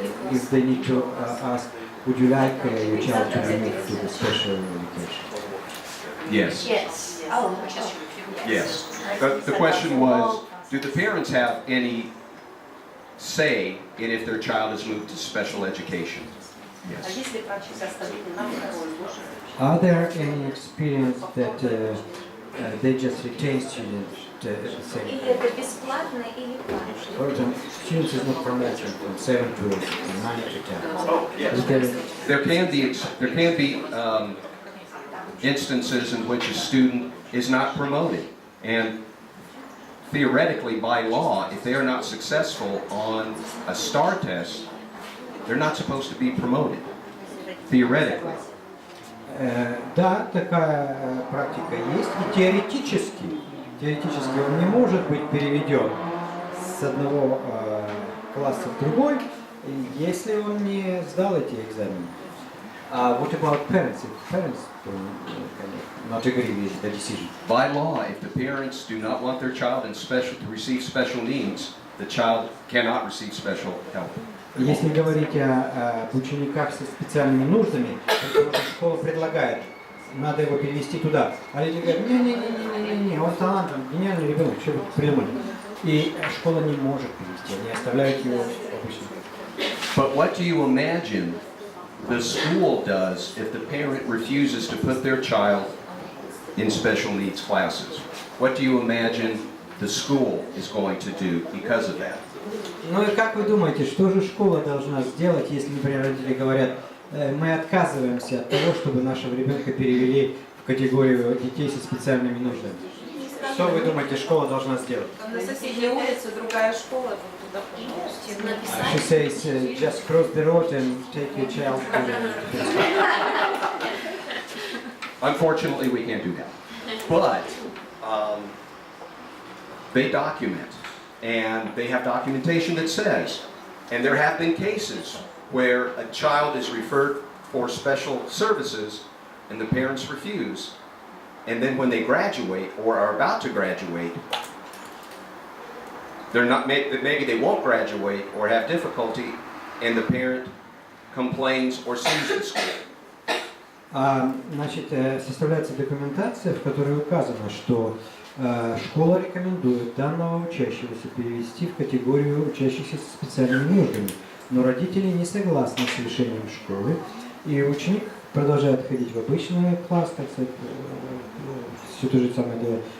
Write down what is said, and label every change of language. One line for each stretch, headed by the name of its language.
English: If they need to ask, would you like your child to be moved to the special education? Yes. Yes. Yes. The question was, do the parents have any say in if their child is moved to special education?
Russian: А
English: Yes.
Russian: если врачи оставили на второй ложь?
English: Are there any experience that they just retain students at the same
Russian: Или
English: time?
Russian: это бесплатно, или платно.
English: For example, students is not promoted from 7 to 9 to 10. Oh, yes. Is there- There can be instances in which a student is not promoted, and theoretically, by law, if they are not successful on a STAR test, they're not supposed to be promoted. Theoretically.
Russian: Да, такая практика есть. И теоретически он не может быть переведен с одного класса в другой, если он не сдал эти экзамены.
English: What about parents? If parents not agree with the decision? By law, if the parents do not want their child to receive special needs, the child cannot receive special help.
Russian: Если говорить об учениках со специальными нуждами, то школа предлагает, надо его перевести туда. А люди говорят, не, он талантливый, гениальный ребенок, что вы придумали? И школа не может перевести, они оставляют его обычно.
English: But what do you imagine the school does if the parent refuses to put their child in special needs classes? What do you imagine the school is going to do because of that?
Russian: Ну и как вы думаете, что же школа должна сделать, если, например, родители говорят, мы отказываемся от того, чтобы нашего ребенка перевели в категорию детей со специальными нуждами? Что вы думаете, школа должна сделать? На соседней улице другая школа, вот туда пожалуйста.
English: She says, just cross the road and take your child to the school. Unfortunately, we can't do that. But they document, and they have documentation that says, and there have been cases where a child is referred for special services and the parents refuse, and then when they graduate or are about to graduate, maybe they won't graduate or have difficulty, and the parent complains or sues the school.
Russian: Значит, составляется документация, в которой указано, что школа рекомендует данного учащегося перевести в категорию учащихся со специальными нуждами. но родители не согласны с решением школы, и ученик продолжает ходить в обычный класс, так сказать, все то же самое делает.